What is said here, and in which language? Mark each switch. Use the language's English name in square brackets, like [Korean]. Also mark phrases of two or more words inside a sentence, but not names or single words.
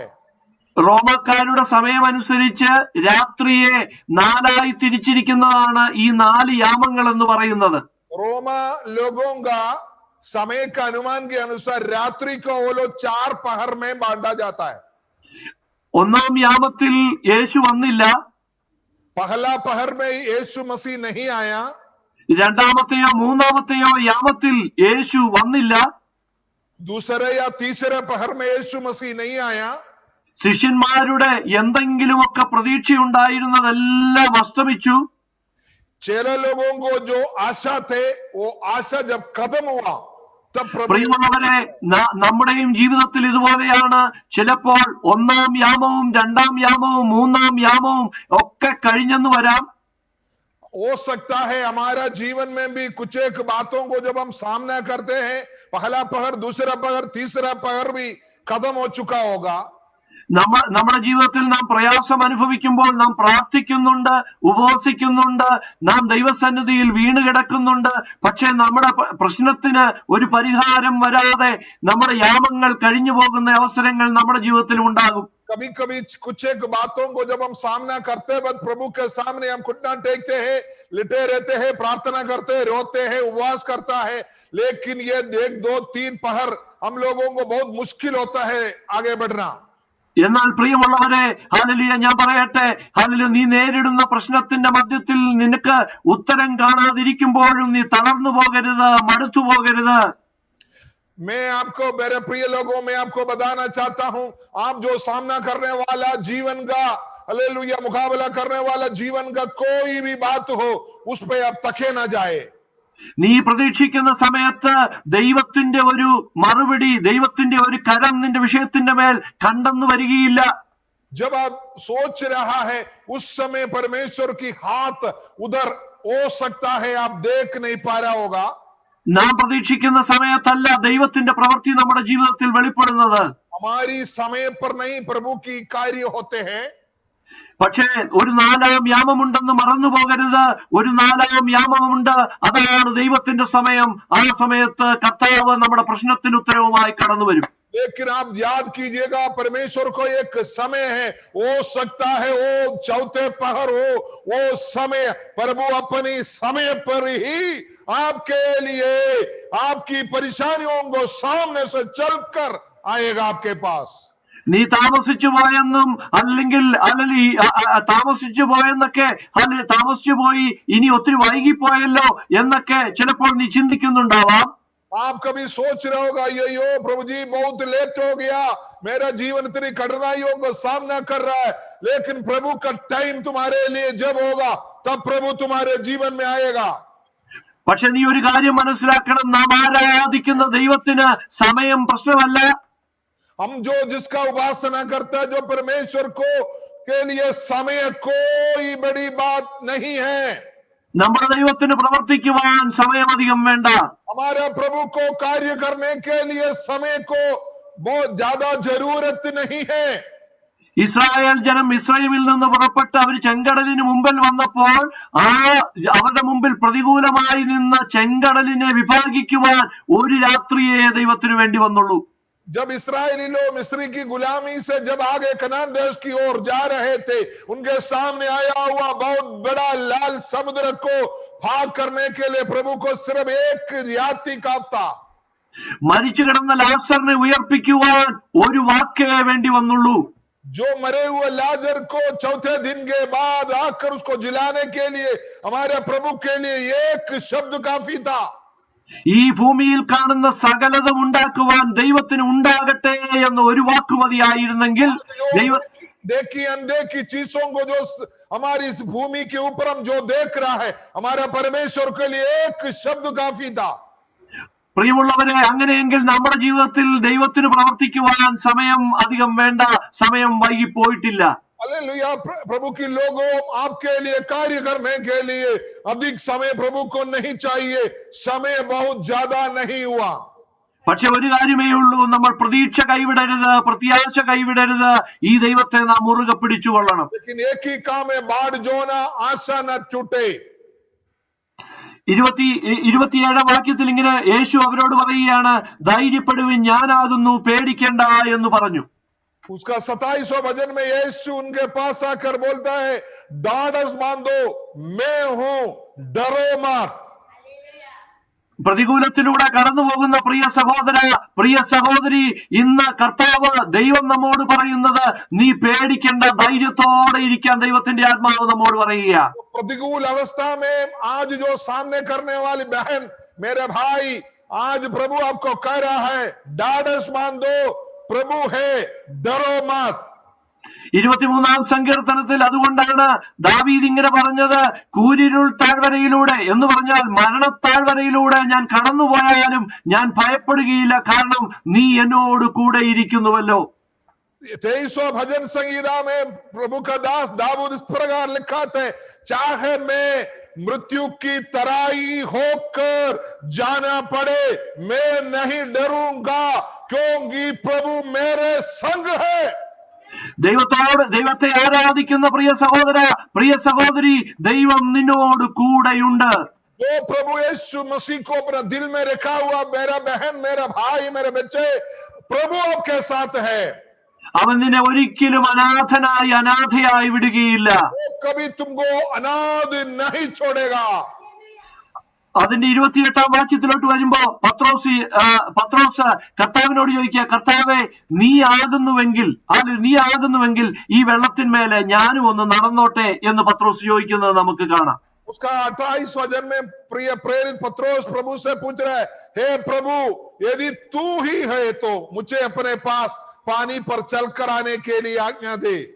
[Malayalam] റോമക്കാരുടെ സമയമനുസരിച്ച് രാത്രിയെ 4ആയി തിരിച്ചിരിക്കുന്നതാണ് ഈ 4 യാമങ്ങൾ എന്ന് പറയുന്നത്. [Hindi] रोमा लोगों का समय का अनुमान के अनुसार रात्रि को वो लोग 4 पहर में बांटा जाता है. [Malayalam] 1-ാം യാമത്തിൽ യേശു വന്നില്ല. [Hindi] पहला पहर में यीशु मसीह नहीं आया. [Malayalam] 2ാമത്തെയോ 3ാമത്തെയോ യാമത്തിൽ യേശു വന്നില്ല. [Hindi] दूसरे या तीसरे पहर में यीशु मसीह नहीं आया. [Malayalam] ശിഷ്യന്മാരുടെ എന്തെങ്കിലുമൊക്കെ പ്രതീക്ഷയുണ്ടായിരുന്നതെല്ലാം അസ്തമിച്ചു. [Hindi] चेले लोगों को जो आशा थे वो आशा जब खत्म हुआ तब [Malayalam] പ്രിയമുള്ളവരെ, നമ്മുടെയും ജീവിതത്തിൽ ഇതുപോലെയാണ്. ചിലപ്പോൾ 1-ാം യാമവും 2-ാം യാമവും 3-ാം യാമവും ഒക്കെ കഴിഞ്ഞെന്ന് വരാം. [Hindi] हो सकता है हमारा जीवन में भी कुछ एक बातों को जब हम सामना करते हैं, पहला पहर, दूसरा पहर, तीसरा पहर भी खत्म हो चुका होगा. [Malayalam] നമ്മുടെ ജീവിതത്തിൽ നാം പ്രയാസം അനുഭവിക്കുമ്പോൾ നാം പ്രാർത്ഥിക്കുന്നുണ്ട്, ഉപവസിക്കുന്നുണ്ട്, നാം ദൈവസന്നിധിയിൽ വീണ് കിടക്കുന്നുണ്ട്. പക്ഷെ നമ്മുടെ പ്രശ്നത്തിന് ഒരു പരിഹാരം വരാതെ നമ്മുടെ യാമങ്ങൾ കഴിഞ്ഞു പോകുന്ന അവസരങ്ങൾ നമ്മുടെ ജീവിതത്തിൽ ഉണ്ടാകും. [Hindi] कभी कभी कुछ एक बातों को जब हम सामना करते वक्त प्रभु के सामने हम घुटना टेकते हैं, लिटे रहते हैं, प्रार्थना करते हैं, रोते हैं, उपवास करता है, लेकिन ये 1, 2, 3 पहर हम लोगों को बहुत मुश्किल होता है आगे बढ़ना. [Malayalam] എന്നാൽ പ്രിയമുള്ളവരെ, ഹല്ലേലൂയ, ഞാൻ പറയട്ടെ, ഹല്ലേലൂയ, നീ നേരിടുന്ന പ്രശ്നത്തിന്റെ മധ്യത്തിൽ നിനക്ക് ഉത്തരം കാണാതിരിക്കുമ്പോഴും നീ തളർന്നു പോകരുത്, മടുത്തു പോകരുത്. [Hindi] मैं आपको, मेरे प्रिय लोगों, मैं आपको बताना चाहता हूं, आप जो सामना करने वाला जीवन का, हालेलुया, मुकाबला करने वाला जीवन का कोई भी बात हो, उस पे आप तके ना जाए. [Malayalam] നീ പ്രതീക്ഷിക്കുന്ന സമയത്ത് ദൈവത്തിന്റെ ഒരു മറുപടി, ദൈവത്തിന്റെ ഒരു കരം നിന്റെ വിഷയത്തിന്റെ മേൽ കണ്ടെന്ന് വരികയില്ല. [Hindi] जब आप सोच रहा है उस समय परमेश्वर की हाथ उधर हो सकता है आप देख नहीं पा रहा होगा. [Malayalam] നാം പ്രതീക്ഷിക്കുന്ന സമയത്തല്ല ദൈവത്തിന്റെ പ്രവൃത്തി നമ്മുടെ ജീവിതത്തിൽ വെളിപ്പെടുന്നത്. [Hindi] हमारी समय पर नहीं प्रभु की कार्य होते हैं. [Malayalam] പക്ഷേ ഒരു 4-ാം യാമമുണ്ടെന്ന് മറന്നു പോകരുത്. ഒരു 4-ാം യാമമുണ്ട്, അതാണ് ദൈവത്തിന്റെ സമയം. ആ സമയത്ത് കർത്താവ് നമ്മുടെ പ്രശ്നത്തിന് ഉത്തരവുമായി കടന്നു വരും. [Hindi] लेकिन आप याद कीजिएगा, परमेश्वर को एक समय है, हो सकता है वो चौथे पहर हो, वो समय प्रभु अपनी समय पर ही आपके लिए आपकी परेशानियों को सामने से चलकर आएगा आपके पास. [Malayalam] നീ താമസിച്ചു പോയെന്നും താമസിച്ചു പോയെന്നൊക്കെ, താമസിച്ചു പോയി, ഇനി ഒത്തിരി വൈകിപ്പോയല്ലോ എന്നൊക്കെ ചിലപ്പോൾ നീ ചിന്തിക്കുന്നുണ്ടാവാം. [Hindi] आप कभी सोच रहे होगा, यो प्रभु जी बहुत लेट हो गया, मेरा जीवन इतनी कठिनाइयों का सामना कर रहा है, लेकिन प्रभु का टाइम तुम्हारे लिए जब होगा तब प्रभु तुम्हारे जीवन में आएगा. [Malayalam] പക്ഷെ നീ ഒരു കാര്യം മനസ്സിലാക്കണം, നാം ആരാധിക്കുന്ന ദൈവത്തിന് സമയം പ്രശ്നമല്ല. [Hindi] हम जो जिसका उपासना करता है, जो परमेश्वर को के लिए समय कोई बड़ी बात नहीं है. [Malayalam] നമ്മുടെ ദൈവത്തിന് പ്രവർത്തിക്കുവാൻ സമയമധികം വേണ്ട. [Hindi] हमारे प्रभु को कार्य करने के लिए समय को बहुत ज्यादा जरूरत नहीं है. [Malayalam] ഇസ്രായേൽ ജനം മിസ്രൈമിൽ നിന്ന് പുറപ്പെട്ട് അവർ ചെങ്കടലിന് മുമ്പിൽ വന്നപ്പോൾ അവരുടെ മുമ്പിൽ പ്രതികൂലമായി നിന്ന ചെങ്കടലിനെ വിഭാഗിക്കുവാൻ ഒരു രാത്രിയെ ദൈവത്തിന് വേണ്ടി വന്നുള്ളൂ. [Hindi] जब इस्राएली लोग मिस्री की गुलामी से जब आगे कनान देश की ओर जा रहे थे, उनके सामने आया हुआ बहुत बड़ा लाल समुद्र को पार करने के लिए प्रभु को सिर्फ एक रात्रि काफता. [Malayalam] മരിച്ചു കിടന്ന ലാസറിനെ ഉയർപ്പിക്കുവാൻ ഒരു വാക്കേ വേണ്ടി വന്നുള്ളൂ. [Hindi] जो मरे हुए लाजर को चौथे दिन के बाद आकर उसको जिलाने के लिए हमारे प्रभु के लिए एक शब्द काफी था. [Malayalam] ഈ ഭൂമിയിൽ കാണുന്ന സകലതും ഉണ്ടാക്കുവാൻ ദൈവത്തിന് ഉണ്ടാകട്ടെ എന്ന ഒരു വാക്ക് മതിയായിരുന്നെങ്കിൽ [Hindi] देखी अनदेखी चीजों को जो हमारी इस भूमि के ऊपर हम जो देख रहा है, हमारा परमेश्वर के लिए एक शब्द काफी था. [Malayalam] പ്രിയമുള്ളവരെ, അങ്ങനെയെങ്കിൽ നമ്മുടെ ജീവിതത്തിൽ ദൈവത്തിന് പ്രവർത്തിക്കുവാൻ സമയം അധികം വേണ്ട, സമയം വൈകിപ്പോയിട്ടില്ല. [Hindi] हालेलुया. प्रभु की लोगों, आपके लिए कार्य करने के लिए अधिक समय प्रभु को नहीं चाहिए. समय बहुत ज्यादा नहीं हुआ. [Malayalam] പക്ഷെ ഒരു കാര്യമേ ഉള്ളൂ, നമ്മൾ പ്രതീക്ഷ കൈവിടരുത്, പ്രത്യാശ കൈവിടരുത്. ഈ ദൈവത്തെ നാം മുറുകെ പിടിച്ചുകൊള്ളണം. [Hindi] लेकिन एक ही काम है, बाढ़ जो ना आशा न टूटे. [Malayalam] 27 വാക്യത്തിൽ ഇങ്ങനെ യേശു അവരോട് പറയുകയാണ്, ധൈര്യപ്പെടുവിൻ, ഞാനാകുന്നു, പേടിക്കേണ്ട എന്ന് പറഞ്ഞു. [Hindi] उसका 27वां भजन में यीशु उनके पास आकर बोलता है, ढाढ़स बांधो, मैं हूं, डरो मत. [Malayalam] പ്രതികൂലത്തിലൂടെ കടന്നു പോകുന്ന പ്രിയ സഹോദര, പ്രിയ സഹോദരി, ഇന്ന് കർത്താവ് ദൈവം നമ്മോട് പറയുന്നത്, നീ പേടിക്കേണ്ട, ധൈര്യത്തോടെ ഇരിക്കാൻ ദൈവത്തിന്റെ ആത്മാവ് നമ്മോട് പറയുക. [Hindi] प्रतिकूल अवस्था में आज जो सामने करने वाली बहन, मेरे भाई, आज प्रभु आपको कह रहा है, ढाढ़स बांधो, प्रभु है, डरो मत. [Malayalam] 23-ാം സങ്കീർത്തനത്തിൽ അതുകൊണ്ടാണ് ദാവീദ് ഇങ്ങനെ പറഞ്ഞത്, കൂരിരുൾ താഴ്വരയിലൂടെ എന്ന് പറഞ്ഞാൽ മരണത്താഴ്വരയിലൂടെ ഞാൻ കടന്നുപോയാലും ഞാൻ ഭയപ്പെടുകയില്ല, കാരണം നീ എന്നോട് കൂടെ ഇരിക്കുന്നുവല്ലോ. [Hindi] 23वां भजन संगीता में प्रभु का दास दाऊद इस प्रकार लिखा है, चाहे मैं मृत्यु की तराई होकर जाना पड़े, मैं नहीं डरूंगा, क्योंकि प्रभु मेरे संग है. [Malayalam] ദൈവത്തെ ആരാധിക്കുന്ന പ്രിയ സഹോദര, പ്രിയ സഹോദരി, ദൈവം നിന്നോട് കൂടെയുണ്ട്. [Hindi] वो प्रभु यीशु मसीह को अपना दिल में रखा हुआ मेरा बहन, मेरा भाई, मेरे बच्चे, प्रभु आपके साथ है. [Malayalam] അവൻ നിന്നെ ഒരിക്കലും അനാഥയായി വിടുകയില്ല. [Hindi] कभी तुमको अनाथ नहीं छोड़ेगा. [Malayalam] അതിന്റെ 28-ാം വാക്യത്തിലോട്ട് വരുമ്പോ പത്രോസ് കർത്താവിനോട് ചോദിക്കുക, കർത്താവെ, നീ ആകുന്നുവെങ്കിൽ ഈ വെള്ളത്തിന്മേലെ ഞാനും ഒന്ന് നടന്നോട്ടെ എന്ന് പത്രോസ് ചോദിക്കുന്നത് നമുക്ക് കാണാം. [Hindi] उसका 28वां वचन में प्रिय प्रेरित पत्रोस प्रभु से पूछ रहा है, हे प्रभु, यदि तू ही है तो मुझे अपने पास पानी पर चलकर आने के लिए आज्ञा दे.